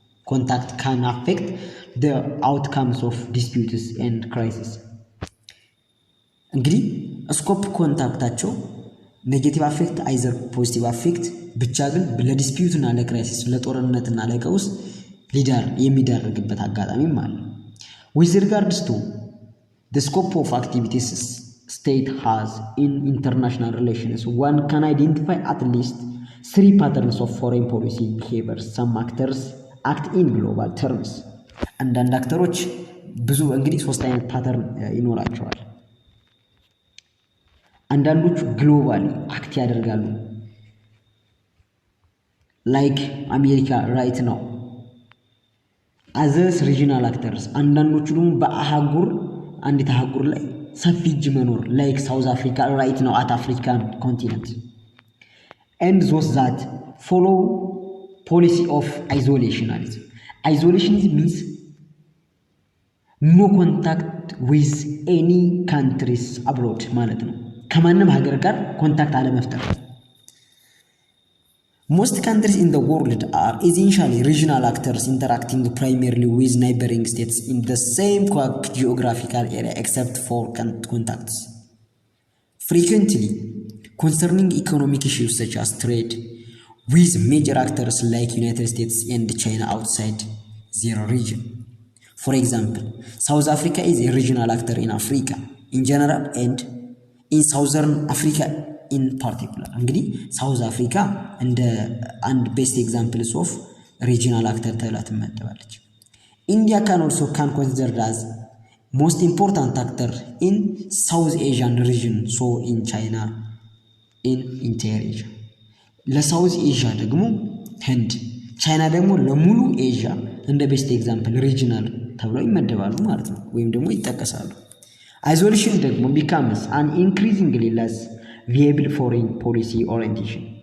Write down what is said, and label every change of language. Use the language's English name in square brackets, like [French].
[English] contact can affect the outcomes of disputes and crises [Amharic] እንግዲህ ስኮፕ ኮንታክታቸው ኔጌቲቭ አፌክት አይዘር ፖዚቲቭ አፌክት ብቻ ግን ለዲስፒዩት እና ለክራይሲስ ለጦርነትና ለቀውስ ሊዳር የሚዳርግበት አጋጣሚም አለ [English] with regards to the scope of activities state has in international relations, one can identify at least 3 patterns of foreign policy behavior. Some actors act in global terms. [Amharic] አንዳንድ አክተሮች ብዙ እንግዲህ 3 አይነት ፓተርን ይኖራቸዋል። አንዳንዶቹ ግሎባሊ አክት ያደርጋሉ ላይክ አሜሪካ ራይት ነው። አዘርስ ሪጂናል አክተርስ አንዳንዶቹ ደግሞ በአህጉር አንዲት አህጉር ላይ ሰፊ እጅ መኖር ላይክ ሳውዝ አፍሪካ ራይት ነው አት አፍሪካን ኮንቲነንት [English] and those that follow policy of isolationism. Isolationism means no contact with any countries abroad [Amharic] ማለት ነው። ከማንም ሀገር ጋር ኮንታክት አለመፍጠር። [English] Most countries in the world are essentially regional actors interacting primarily with neighboring states in the same geographical area except for contacts. Frequently, concerning economic issues such as trade with major actors like United States and China outside their region. For example, South Africa is a regional actor in Africa in general and in Southern Africa in particular. [Amharic] እንግዲህ ሳውዝ አፍሪካ እንደ አንድ ቤስት ኤግዛምፕልስ ኦፍ ሪጂናል አክተር ተብላ ትመደባለች። [English] ኢንዲያ can also considered as most important actor in South Asian region, so in China in entire Asia. [Amharic] ለሳውዝ ኤዥያ ደግሞ ህንድ፣ ቻይና ደግሞ ለሙሉ ኤዥያ እንደ ቤስት ኤግዛምፕል ሪጂናል ተብለው ይመደባሉ ማለት ነው ወይም ደግሞ ይጠቀሳሉ። አይዞሌሽን ደግሞ [English] becomes an increasingly less viable foreign policy orientation.